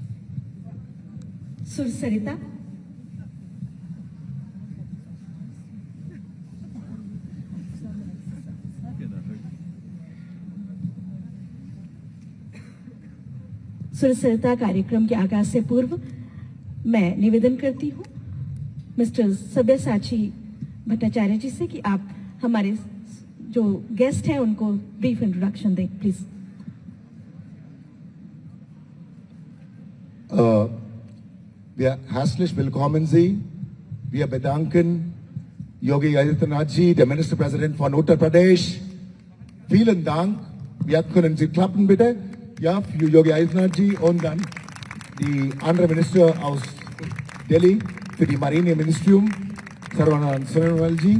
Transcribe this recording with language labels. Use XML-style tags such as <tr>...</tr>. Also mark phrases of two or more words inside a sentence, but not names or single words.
<hi>सुर सरिता सुरसरिता कार्यक्रम के आगाज से पूर्व मैं निवेदन करती हूँ मिस्टर सब्यसाची भट्टाचार्य जी से कि आप हमारे जो गेस्ट हैं उनको</hi> <en>brief introduction</en> <hi>दें प्लीज।</hi> <de>Wir herzlich willkommen Sie. Wir bedanken Yogi Adityanath ji, der Ministerpräsident von Uttar Pradesh. Vielen Dank. Jetzt können Sie klappen bitte. Ja, für Yogi Adityanath ji und dann die andere Minister aus Delhi für die Marineministerium, Sarvanand Sonowal ji.</de>